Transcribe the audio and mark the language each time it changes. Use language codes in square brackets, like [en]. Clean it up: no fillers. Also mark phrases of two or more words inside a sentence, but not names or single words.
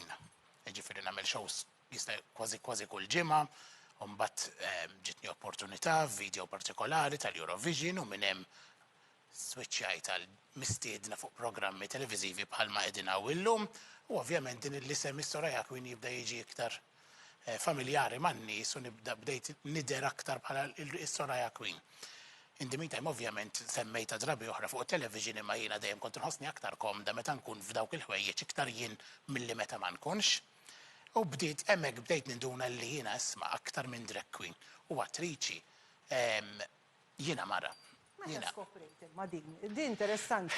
[mt] Ġifieri nagħmel shows jista' kważi kull ġimgħa, u mbagħad ġitni opportunità f'video partikolari tal-Eurovision u minn hemm switchajt għal mistiedna fuq programmi televiżivi bħalma qegħdin hawn illum u ovvjament din l-isem is-Soraya Queen jibda jiġi iktar familjari man-nies u bdejt nidher aktar bħala is-Soraya Queen. [en] In the meantime, [mt] ovvjament, semmejta drabi oħra fuq television imma jiena dejjem kont inħossni aktar komda meta nkun f'dawk il-ħwejjeġ iktar jien milli meta ma nkunx. U bdejt hemmhekk bdejt ninduna li jiena isma' aktar minn [en] drag queen [mt] u attriċi jiena mara. Meta skoprejt ma din. Di interessanti.